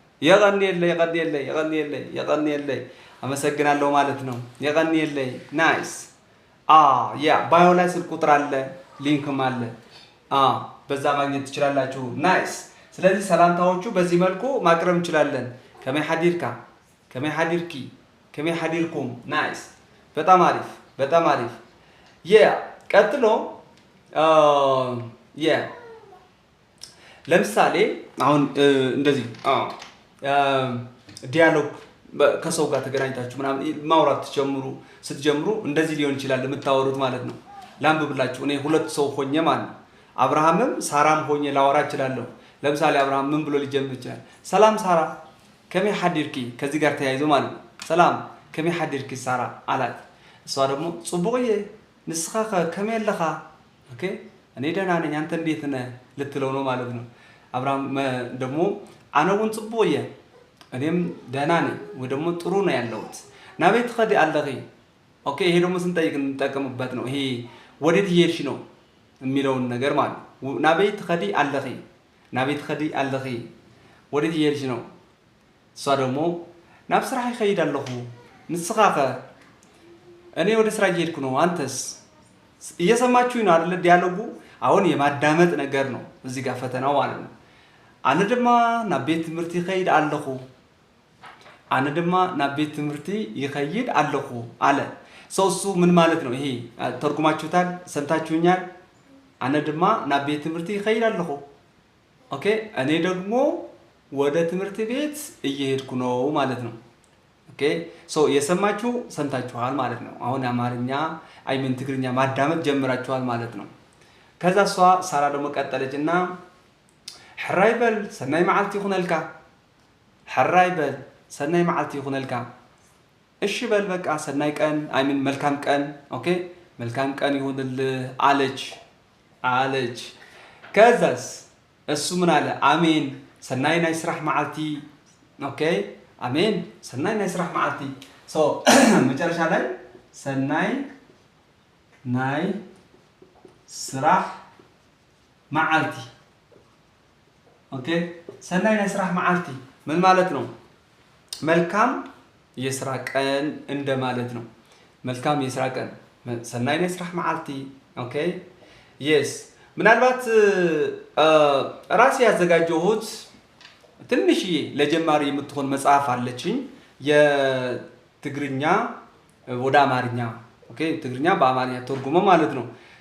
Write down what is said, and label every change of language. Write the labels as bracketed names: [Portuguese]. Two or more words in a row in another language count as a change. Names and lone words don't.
[Tigrinya] የቀን የለ [Amharic] አመሰግናለሁ ማለት ነው [Tigrinya] የቀን የለ [Amharic] ናይስ ያ ባዮ ላይ ስልክ ቁጥር አለ ሊንክም አለ በዛ ማግኘት ትችላላችሁ ናይስ ስለዚህ ሰላምታዎቹ በዚህ መልኩ ማቅረብ እንችላለን [Tigrinya] ከመይ ሓዲርካ ከመይ ሓዲርኪ ከመይ ሓዲርኩም [Amharic] ናይስ በጣም አሪፍ ቀጥሎ ለምሳሌ አሁን እንደዚህ ዲያሎግ ከሰው ጋር ተገናኝታችሁ ምናምን ማውራት ስትጀምሩ እንደዚህ ሊሆን ይችላል የምታወሩት ማለት ነው ላንብብላችሁ እኔ ሁለት ሰው ሆኜ ማለት ነው አብርሃምም ሳራም ሆኜ ላወራ እችላለሁ ለምሳሌ አብርሃም ምን ብሎ ሊጀምር ይችላል [Tigrinya] ሰላም ሳራ ከመይ [Amharic] ሓዲርኪ ከዚህ ጋር ተያይዞ ማለት ነው [Tigrinya] ሰላም ከመይ ሓዲርኪ ሳራ [Amharic] አላት እሷ ደግሞ [Tigrinya] ጽቡቅዬ ንስኻ ከመይ ኣለኻ [Amharic] ኦኬ እኔ ደህና ነኝ አንተ እንዴት ነህ ልትለው ነው ማለት ነው አብርሃም ደግሞ [Tigrinya] አነ እውን ጽቡቅዬ [Amharic] እኔም ደህና ነኝ ወይ ደግሞ ጥሩ ነው ያለሁት ናቤት [Tigrinya] ኸዲ ኣለኺ [Amharic] ኦኬ ይሄ ደግሞ ስንጠይቅ እንጠቀምበት ነው ይሄ ወዴት እየሄድሽ ነው የሚለውን ነገር ማለት ነው [Tigrinya] ናቤት ኸዲ ኣለኺ [Amharic] ወዴት እየሄድሽ ነው እሷ ደግሞ [Tigrinya] ናብ ስራሕ ይኸይድ ኣለኹ ንስኻ [Amharic] እኔ ወደ ስራ እየሄድኩ ነው አንተስ እየሰማችሁኝ ነው አይደል ዲያሎጉ አሁን የማዳመጥ ነገር ነው እዚህ ጋር ፈተናው ማለት ነው [Tigrinya] አነ ድማ ናብ ቤት ትምህርቲ ይኸይድ [Amharic] ኣለኹ አለ እሱ ምን ማለት ነው ይሄ ተርጉማችሁታል ሰምታችሁኛል [Tigrinya] አነ ድማ ናብ ቤት ትምህርቲ ይኸይድ ኣለኹ [Amharic] ኦኬ እኔ ደግሞ ወደ ትምህርት ቤት እየሄድኩ ነው ማለት ነው ኦኬ የሰማችሁ ሰምታችኋል ማለት ነው አሁን አማርኛ ትግርኛ ማዳመጥ ጀምራችኋል ማለት ነው ከዛ ሳራ ደግሞ ቀጠለችና [Tigrinya] ሕራይ በል ሰናይ መዓልቲ ይኹነልካ [Amharic] እሺ በል በቃ ሰናይ ቀን መልካም ቀን ኦኬ መልካም ቀን ይሁንልህ አለች ከዛስ እሱ ምን አለ [Tigrinya] አሜን ሰናይ ናይ ስራሕ መዓልቲ ኦኬ አሜን ሰናይ ናይ ስራሕ መዓልቲ [Amharic] መጨረሻ ላይ [Tigrinya] ሰናይ ናይ ስራሕ መዓልቲ ኦኬ ሰናይ ናይ ስራሕ መዓልቲ [Amharic] ምን ማለት ነው መልካም የስራ ቀን እንደማለት ነው መልካም የስራ ቀን [Tigrinya] ሰናይ ናይ ስራሕ መዓልቲ [English] okay yes [Amharic] ምናልባት ራሴ ያዘጋጀሁት ትንሽዬ ለጀማሪ የምትሆን መጽሐፍ አለችኝ የትግርኛ ወደ አማርኛ ኦኬ ትግርኛ በአማርኛ ተርጉሞ ማለት ነው